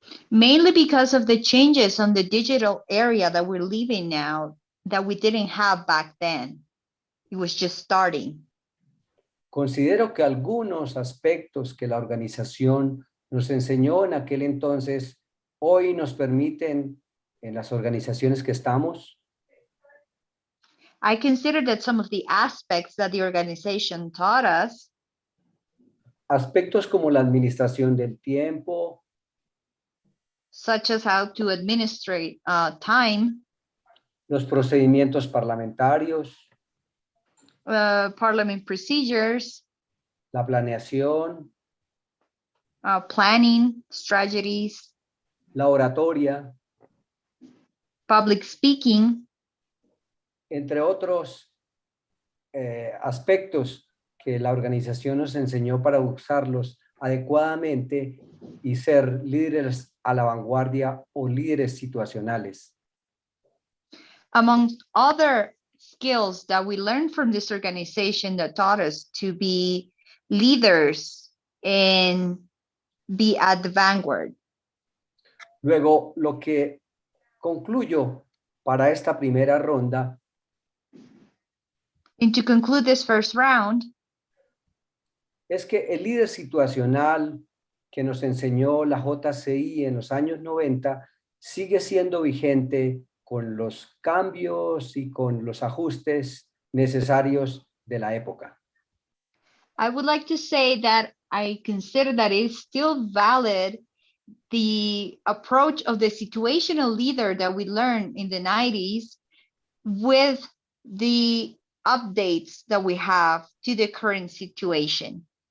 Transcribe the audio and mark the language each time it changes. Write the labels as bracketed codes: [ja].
[en] Mainly because of the changes on the digital area that we're living now that we didn't have back then. It was just starting. [es] Considero que algunos aspectos que la organización nos enseñó en aquel entonces hoy nos permiten en las organizaciones que estamos. [en] I consider that some of the aspects that the organization taught us, [es] aspectos como la administración del tiempo, [en] such as how to administrate time, [es] los procedimientos parlamentarios, [en] parliament procedures, [es] la planeación, [en] planning, strategies, [es] la oratoria, [en] public speaking, [es] entre otros aspectos que la organización nos enseñó para usarlos adecuadamente y ser líderes a la vanguardia o líderes situacionales. [en] among other skills that we learned from this organization that taught us to be leaders and be at the vanguard. [es] Luego, lo que concluyo para esta primera ronda [en] And to conclude this first round, [es] es que el líder situacional que nos enseñó la JCI en los años 90 sigue siendo vigente con los cambios y con los ajustes necesarios de la época. [en] I would like to say that I consider that it's still valid, the approach of the situational leader that we learned in the 90s with the updates that we have to the current situation.